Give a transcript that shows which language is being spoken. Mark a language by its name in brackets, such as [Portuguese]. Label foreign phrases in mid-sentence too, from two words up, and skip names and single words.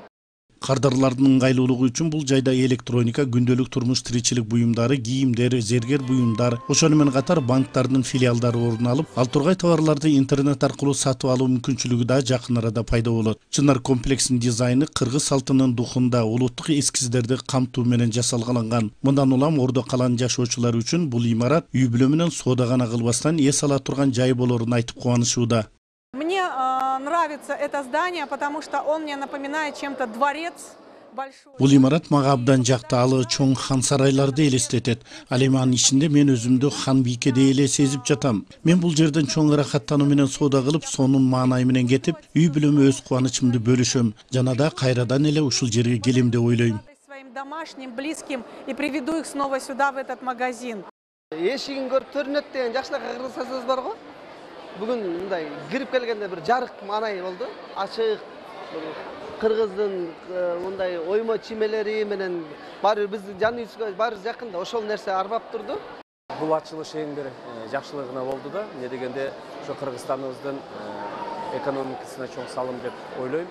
[Kyrgyz] Кардарлардын ыңгайлуулугу үчүн бул жайда электроника, күндөлүк турмуш тиричилик буюмдары, кийимдер, зергер буюмдар, ошону менен катар банктардын филиалдары орун алып, ал тургай товарларды интернет аркылуу сатып алуу мүмкүнчүлүгү да жакын арада пайда болот. Чынар комплексинин дизайны кыргыз салтынын духунда улуттук эскиздерди камтуу менен жасалган. Мындан улам ордо калан жашоочулар үчүн бул имарат үй бүлө менен соода гана кылбастан эс ала турган жай болоорун айтып кубанышууда. [Russian] Мне нравится это здание, потому что он мне напоминает чем-то дворец большой. [Kyrgyz] Бул имарат мага абдан жакты, ал чоң хан сарайларды элестетет. Ал эми анын ичинде мен өзүмдү хан бийкедей эле сезип жатам. Мен бул жерден чоң ырахаттануу менен соода кылып, сонун маанай менен кетип, үй бүлөмө өз кубанычымды бөлүшөм. Жана да кайрадан эле ушул жерге келем деп ойлойм. [Russian] Своим домашним, близким и приведу их снова сюда, в этот магазин. [Kyrgyz] Эшигин көрүп төрүнөт деген жакшылап кыргызча сөз бар го. Бүгүн мындай кирип келгенде бир жарык маанай болду. Ачык кыргыздын мындай оймо чимелери менен баары биздин жаныбызга баары жакында ошол нерсе арбап турду. Бул ачылыш эң бир жакшылыгына болду да. Эмне дегенде ошо Кыргызстаныбыздын экономикасына чоң салым деп ойлойм.